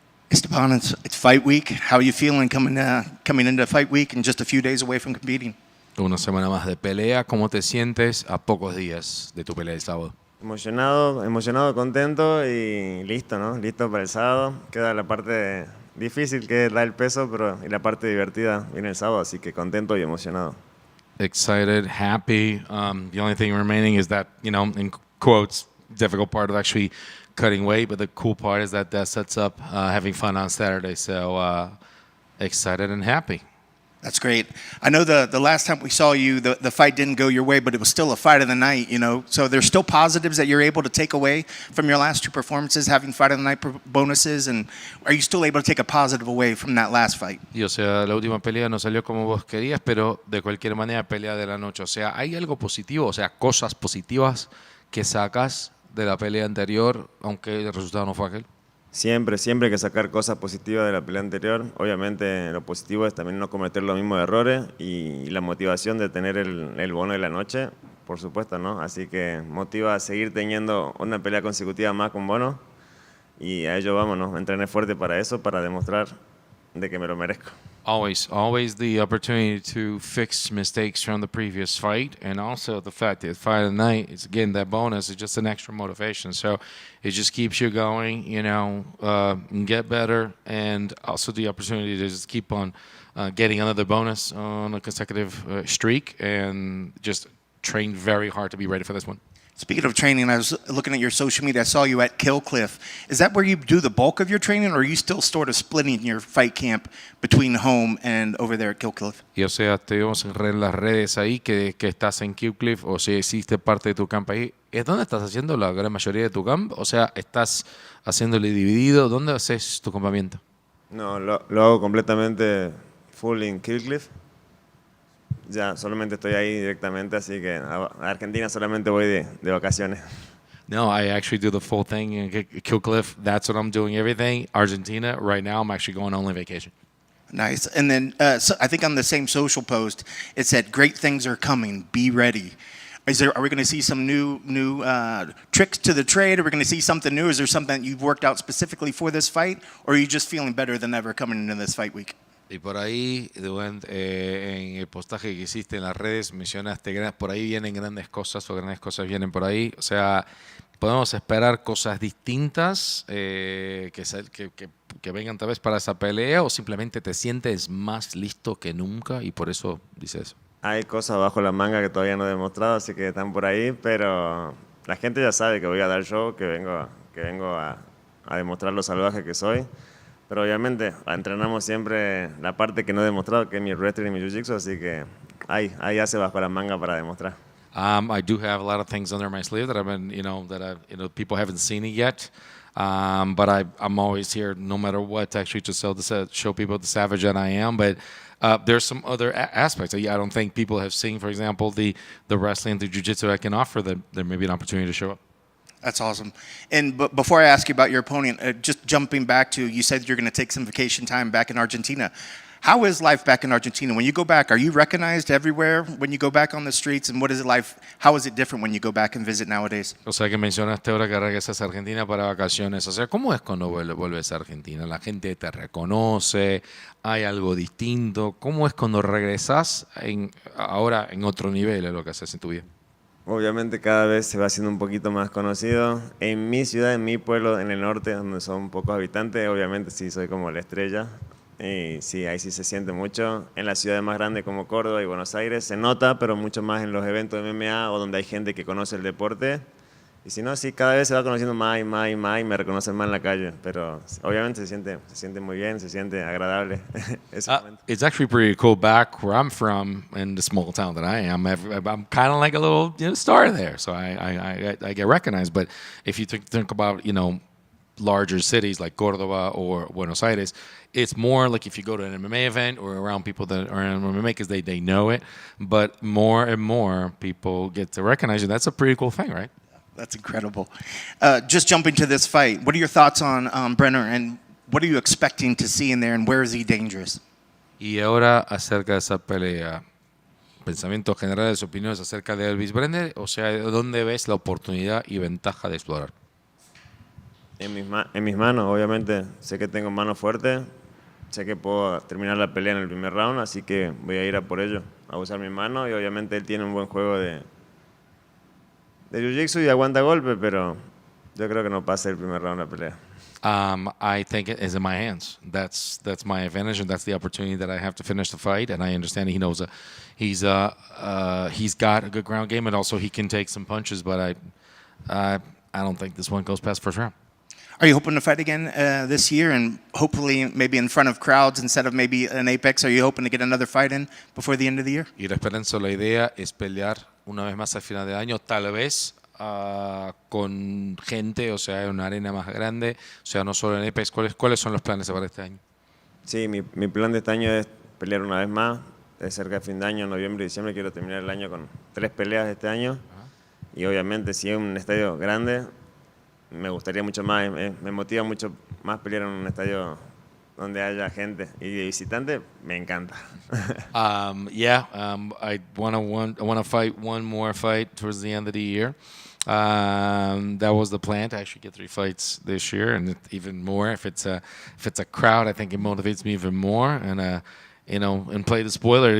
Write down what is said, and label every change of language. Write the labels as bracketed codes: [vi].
[en] Esteban, it's fight week. How are you feeling coming into fight week and just a few days away from competing? [es] Una semana más de pelea. ¿Cómo te sientes a pocos días de tu pelea el sábado? Emocionado, contento y listo, ¿no? Listo para el sábado. Queda la parte difícil que es dar el peso, y la parte divertida viene el sábado, así que contento y emocionado. [en] Excited, happy. The only thing remaining is that, in quotes, difficult part of actually cutting weight, but the cool part is that sets up having fun on Saturday. So excited and happy. That's great. I know the last time we saw you, the fight didn't go your way, but it was still a fight of the night, So there's still positives that you're able to take away from your last two performances, having fight of the night bonuses, and are you still able to take a positive away from that last fight? [es] Y o sea, la última pelea no salió como vos querías, pero de cualquier manera pelea de la noche. O sea, ¿hay algo positivo? O sea, cosas positivas que sacas de la pelea anterior, aunque el resultado no fue aquel. Siempre hay que sacar cosas positivas de la pelea anterior. Obviamente lo positivo es también no cometer los mismos errores y la motivación de tener el bono de la noche, por supuesto, ¿no? Así que motiva a seguir teniendo una pelea consecutiva más con bono y a ello vamos, ¿no? Entrené fuerte para eso, para demostrar de que me lo merezco. [en] Always the opportunity to fix mistakes from the previous fight, and also the fact that fight of the night is again that bonus is just an extra motivation. So it just keeps you going, get better, and also the opportunity to just keep on getting another bonus on a consecutive streak, and just train very hard to be ready for this one. Speaking of training, I was looking at your social media. I saw you at Killcliff. Is that where you do the bulk of your training, or are you still sort of splitting your fight camp between home and over there at Killcliff? [es] Y o sea, te vimos en las redes ahí que estás en Killcliff, o sea, hiciste parte de tu camp ahí. ¿Es dónde estás haciendo la gran mayoría de tu camp? O sea, ¿estás haciéndole dividido? ¿Dónde haces tu campamento? No, lo hago completamente full en Killcliff. Ya, solamente estoy ahí directamente, así que a Argentina solamente voy de vacaciones. [en] No, I actually do the full thing in Killcliff. That's what I'm doing, everything. Argentina, right now, I'm actually going only vacation. Nice. And then so I think on the same social post, it said, "Great things are coming. Be ready." Are we going to see some new tricks to the trade? Are we going to see something new? Is there something that you've worked out specifically for this fight? Or are you just feeling better than ever coming into this fight week? [es] Y por ahí, en el postaje que hiciste en las redes, mencionaste que por ahí vienen grandes cosas o grandes cosas vienen por ahí. O sea, podemos esperar cosas distintas que vengan tal vez para esa pelea, o simplemente te sientes más listo que nunca y por eso dices eso. Hay cosas bajo la manga que todavía no he demostrado, así que están por ahí, pero la gente ya sabe que voy a dar show, que vengo a demostrar lo salvaje que soy. Pero obviamente entrenamos siempre la parte que no he demostrado, que es mi wrestling y mi jiu-jitsu, así que ahí hace bajo la manga para demostrar. [en] I do have a lot of things under my sleeve that I've been, people haven't seen it yet. But I'm always here, no matter what, to actually just show people the savage that I am. But there's some other aspects. I don't think people have seen, for example, the wrestling, the jiu-jitsu I can offer. That there may be an opportunity to show up. That's awesome. And before I ask you about your opponent, just jumping back to, you said you're going to take some vacation time back in Argentina. How is life back in Argentina? When you go back, are you recognized everywhere when you go back on the streets? And what is it like? How is it different when you go back and visit nowadays? [es] O sea, que mencionaste ahora que regresas a Argentina para vacaciones. O sea, ¿cómo es cuando vuelves a Argentina? ¿La gente te reconoce? ¿Hay algo distinto? ¿Cómo es cuando regresas ahora en otro nivel de lo que haces en tu vida? Obviamente cada vez se va haciendo un poquito más conocido. En mi ciudad, en mi pueblo, en el norte, donde son pocos habitantes, obviamente sí soy como la estrella. Y sí, ahí sí se siente mucho. En las ciudades más grandes como Córdoba y Buenos Aires se nota, pero mucho más en los eventos de MMA o donde hay gente que conoce el deporte. Y si no, sí, cada vez se va conociendo más y más y más y me reconocen más en la calle. Pero obviamente se siente muy bien, se siente agradable ese momento. [en] It's actually pretty cool. Back where I'm from, in the small town that I am, I'm kind of like a little star there. So I get recognized. But if you think about, larger cities like Córdoba or Buenos Aires, it's more like if you go to an MMA event or around people that are in MMA because they know it. But more and more people get to recognize you. That's a pretty cool thing, right? That's incredible. Just jumping to this fight, what are your thoughts on Brener, and what are you expecting to see in there, and where is he dangerous? [es] Y ahora acerca de esa pelea, pensamientos generales, opiniones acerca de Elves Brener, o sea, ¿dónde ves la oportunidad y ventaja de explorar? En mis manos, obviamente, sé que tengo manos fuertes, sé que puedo terminar la pelea en el primer round, así que voy a ir a por ello, a usar mis manos, y obviamente él tiene un buen juego de jiu-jitsu y aguanta golpe, pero yo creo que no pasa el primer round de la pelea. [en] I think it is in my hands. That's my advantage, and that's the opportunity that I have to finish the fight. And I understand he knows he's got a good ground game, and also he can take some punches. But I don't think this one goes past first round. Are you hoping to fight again this year, and hopefully maybe in front of crowds instead of maybe an Apex? Are you hoping to get another fight in before the end of the year? [es] Y la esperanza, la idea es pelear una vez más al final de año, tal vez con gente, o sea, en una arena más grande, o sea, no solo en Apex. ¿Cuáles son los planes para este año? Sí, mi plan de este año es pelear una vez más, de cerca de fin de año, noviembre y diciembre. Quiero terminar el año con 3 peleas este año. Y obviamente, si es un estadio grande, me gustaría mucho más, me motiva mucho más pelear en un estadio donde haya gente. Y de visitante, me encanta. [en] I want to fight one more fight towards the end of the year. That was the plan, to actually get 3 fights this year, and even more if it's a crowd. I think it motivates me even more, and and play the spoiler.